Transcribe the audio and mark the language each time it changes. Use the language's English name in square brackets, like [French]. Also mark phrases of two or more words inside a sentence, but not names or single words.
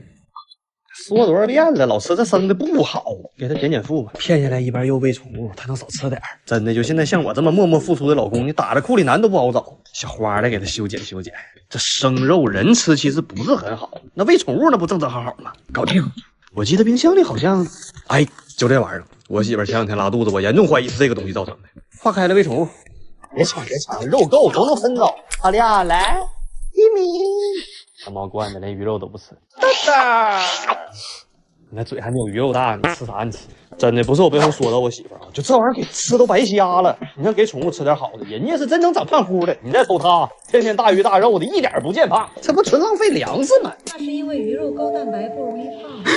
[Chinese] 说多少遍了，老吃这生的不好，给他减负吧。骗下来一半又喂宠物，他能少吃点。真的，就现在像我这么默默付出的老公，你打着库里南都不好找。小花的给他修剪。这生肉人吃其實不是很好，那喂寵物那不正好吗？搞定。我記得冰箱裡好像，哎，就這玩意兒。我媳婦前兩天拉肚子，我嚴重懷疑是這個東西造成的。化開了喂寵物。別搶，肉夠都能分走。好亮，來一米。他媽慣的，連魚肉都不吃。大，你那嘴還沒有魚肉大，你吃啥？你吃？真的不是我背後說到我媳婦啊，就這玩意兒給吃都白瞎了。你看給寵物吃點好的，人家是真能長胖乎的。你再瞅他，天天大魚大肉的，一點不見胖，這不純浪費糧食嗎？那是因為魚肉高蛋白不容易胖。